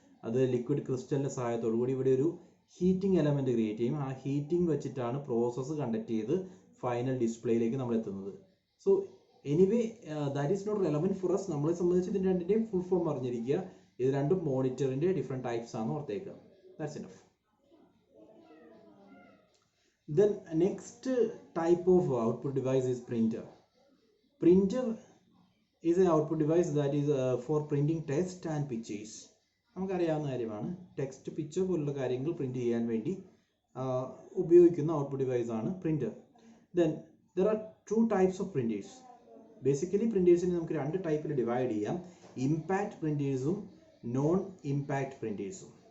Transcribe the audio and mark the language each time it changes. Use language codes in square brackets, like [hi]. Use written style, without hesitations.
[ml] അത് ലിക്വിഡ് ക്രിസ്റ്റലിൻ്റെ സഹായത്തോടു കൂടി ഇവിടെ ഒരു ഹീറ്റിംഗ് എലമെൻറ്റ് ക്രിയേറ്റ് ചെയ്യും. ആ ഹീറ്റിംഗ് വെച്ചിട്ടാണ് പ്രോസസ്സ് കണ്ടക്ട് ചെയ്ത് ഫൈനൽ ഡിസ്പ്ലേയിലേക്ക് നമ്മൾ എത്തുന്നത്. [en] So anyway, that is not relevant for us. [ml] നമ്മളെ സംബന്ധിച്ച് ഇതിൻ്റെ രണ്ടിൻ്റെയും ഫുൾ ഫോം അറിഞ്ഞിരിക്കുക. ഇത് രണ്ടും മോണിറ്ററിൻ്റെ ഡിഫറെൻറ്റ് ടൈപ്സ് ആണ് ഓർത്തേക്കുക. [en] That's enough. Then next type of output device is printer. Printer is an output device that is for printing text and pictures. [ml] നമുക്കറിയാവുന്ന കാര്യമാണ്, ടെക്സ്റ്റ് പിക്ചർ പോലുള്ള കാര്യങ്ങൾ പ്രിന്റ് ചെയ്യാൻ വേണ്ടി ഉപയോഗിക്കുന്ന ഔട്ട്പുട്ട് ഡിവൈസ് ആണ് printer. [en] Then there are 2 types of printers. [ml] Basically പ്രിന്റേഴ്സിനെ നമുക്ക് 2 ടൈപ്പിൽ ഡിവൈഡ് ചെയ്യാം. Impact പ്രിന്റേഴ്സും non impact പ്രിന്റേഴ്സും.